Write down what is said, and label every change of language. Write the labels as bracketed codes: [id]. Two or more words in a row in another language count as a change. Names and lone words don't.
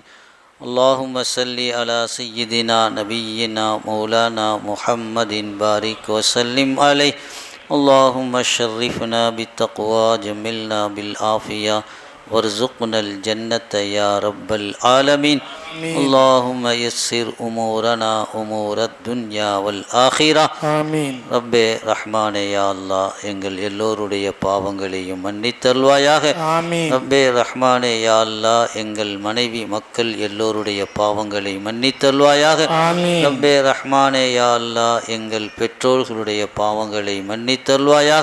[ar] اللهم صل على سيدنا نبينا مولانا محمد بارك وسلم عليه. اللهم شرفنا بالتقوى جملنا بالعافية وارزقنا الجنة يا رب العالمين. اللهم يسر أمورنا أمور الدنيا والآخرة. آمين. [ta] ரப்பே ரஹ்மானே [ar] يا الله [ta] எங்கள் எல்லோருடைய பாவங்களையும் மன்னித்தருள்வாயாக. ஆமீன். ரப்பே ரஹ்மானே [ar] يا الله [ta] எங்கள் மனைவி மக்கள் எல்லோருடைய பாவங்களை மன்னித்தருள்வாயாக. ஆமீன். ரப்பே ரஹ்மானே [ar] يا الله [ta] எங்கள் பெற்றோர்களுடைய பாவங்களை மன்னித்தருள்வாயாக.